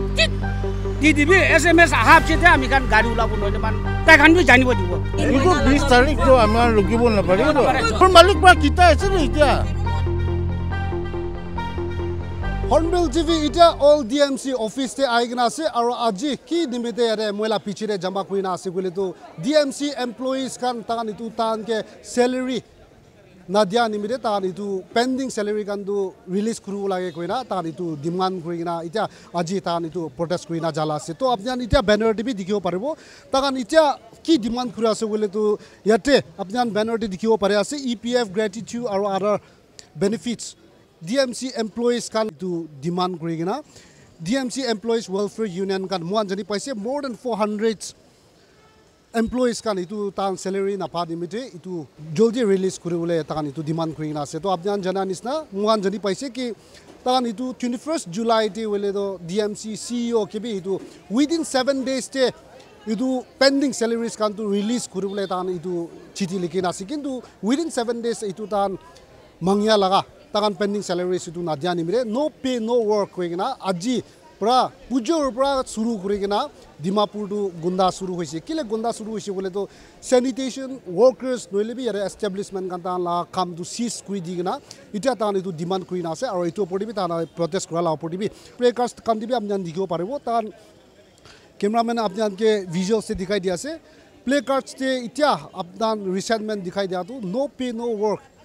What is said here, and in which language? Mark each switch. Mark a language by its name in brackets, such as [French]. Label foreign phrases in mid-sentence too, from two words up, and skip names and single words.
[Naga Pidgin] tit di SMS ahap chete ami kan gari ula pun noy man tai kan bi jani bo dibo itu 20 tarik tu amar rugi pun na pare to por malik ba kita ase ni dia Hornbill TV ita all DMC office te aigna ase aro aji ki nimite are moila pichire jama kuina ase gole to DMC employees kan tagan itu tan ke salary nadia nimite tagan itu [English] pending salary [Naga Pidgin] kan du release kuru lage koina tagan itu demand kuina ita aji tagan itu protest kuina jala ase to apnan ita banner te bi dikhibo paribo tagan ita ki demand kura ase gole to yate apnan banner te dikhibo pare ase EPF gratitude aro [English] other benefits DMC employees can do [Naga Pidgin] demand kurigina DMC employees welfare union kan muan jani paise [English] more than 400 employees [Naga Pidgin] kan itu tan salary na pa dimite itu joldi release kuribole tan itu demand kurigina se to apnan jana nisna muan jani paise ki tan itu 21st July te wele do DMC CEO ke bi itu [English] within 7 days [Naga Pidgin] te itu [English] pending salaries [Naga Pidgin] kan to release kuribole tan itu chiti likina se kintu [English] within 7 days [Naga Pidgin] itu tan mangya laga takan [English] pending salaries [Naga Pidgin] itu nadia nimire [English] no pay no work [Naga Pidgin] koigina aji pra pujor pra suru kurigina Dimapur tu gunda suru hoise kile gunda suru hoise bole to [English] sanitation workers [Naga Pidgin] noile bi are establishment kan ta la kam tu cease kuri digina ita ta itu demand kuina ase aro itu opor bi ta protest kura la opor bi playcast kan dibi amjan dikhibo paribo tan cameraman apnan ke visual se dikhai dia ase placards te itia apnan resentment dikhai dia tu [English] no pay no work